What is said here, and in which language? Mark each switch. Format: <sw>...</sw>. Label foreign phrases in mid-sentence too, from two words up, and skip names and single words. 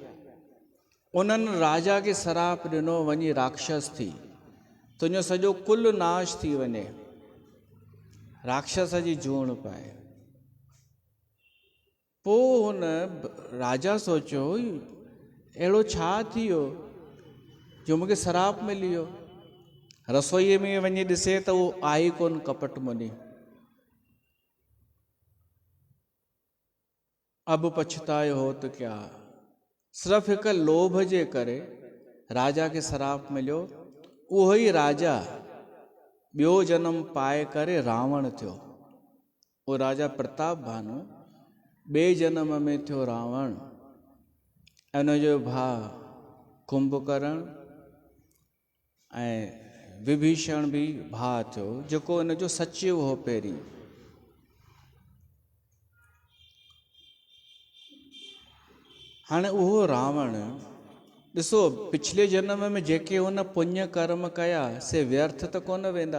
<sd>उन्हनि राजा खे सराप ॾिनो, वञी राक्षस थी, तुंहिंजो सॼो कुल नाश थी वञे, राक्षस जी जूण पाए। पोइ हुन राजा सोचियो, अहिड़ो छा थी वियो जो मूंखे सराप मिली वियो। रसोईअ में वञी ॾिसे त उहो आई कोन कपट मुनी।</sd> <hi>अब पछतायो हो त क्या,</hi> <sd>सिर्फ़ु हिकु लोभ जे करे राजा खे सराप मिलियो। उहो ई राजा ॿियो जनम पाए करे रावण थियो। उहो राजा प्रताप भानु ॿिए जनम में थियो रावण, ऐं उनजो भाउ कुंभकर्ण ऐं विभीषण बि भाउ थियो, जेको इनजो सचिव हो पहिरीं। हाणे उहो रावण ॾिसो, पिछले जनम में जेके हुन पुण्य कर्म कया से व्यर्थ त कोन वेंदा।</sd>